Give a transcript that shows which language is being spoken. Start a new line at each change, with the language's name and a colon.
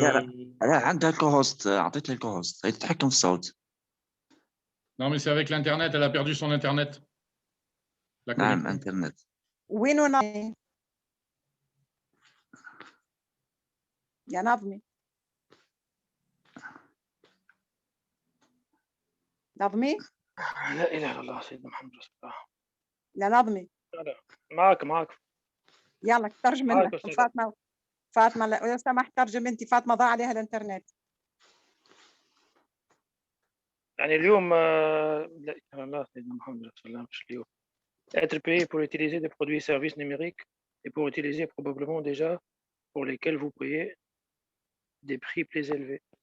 Arabic: لا عندها الكوهوست، أعطيت لها الكوهوست، هي تتحكم في الصوت.
French: Non, mais c'est avec l'Internet, elle a perdu son Internet. La
Arabic: نعم
French: connexion.
Arabic: انترنت. وينو يا نظمي نظمي لا اله الا الله سيدنا محمد رسول الله. لا نظمي لا معك يلا ترجم معك لنا فاطمة لو سمحت ترجم انت. فاطمة ضاع عليها الانترنت. يعني اليوم لا اله الا الله سيدنا محمد رسول الله. مش اليوم
French: être payé pour utiliser des produits et services numériques et pour utiliser probablement déjà pour lesquels vous payez des prix plus élevés.